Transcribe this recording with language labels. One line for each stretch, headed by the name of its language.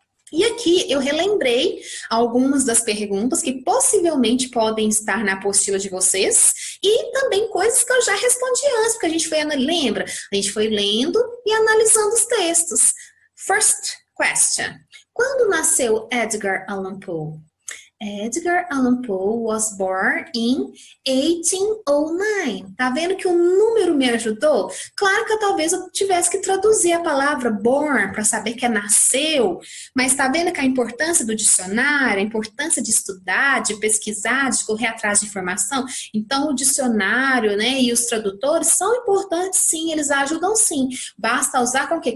Portuguese: E aqui eu relembrei algumas das perguntas que possivelmente podem estar na apostila de vocês e também coisas que eu já respondi antes, porque a gente foi, lembra? A gente foi lendo e analisando os textos.
English: First question.
Portuguese: Quando nasceu Edgar Allan Poe?
English: Edgar Allan Poe was born in 1809.
Portuguese: Tá vendo que o número me ajudou? Claro que talvez eu tivesse que traduzir a palavra born para saber que é nasceu, mas tá vendo que a importância do dicionário, a importância de estudar, de pesquisar, de correr atrás de informação? Então o dicionário, né, e os tradutores são importantes sim, eles ajudam sim. Basta usar com o quê?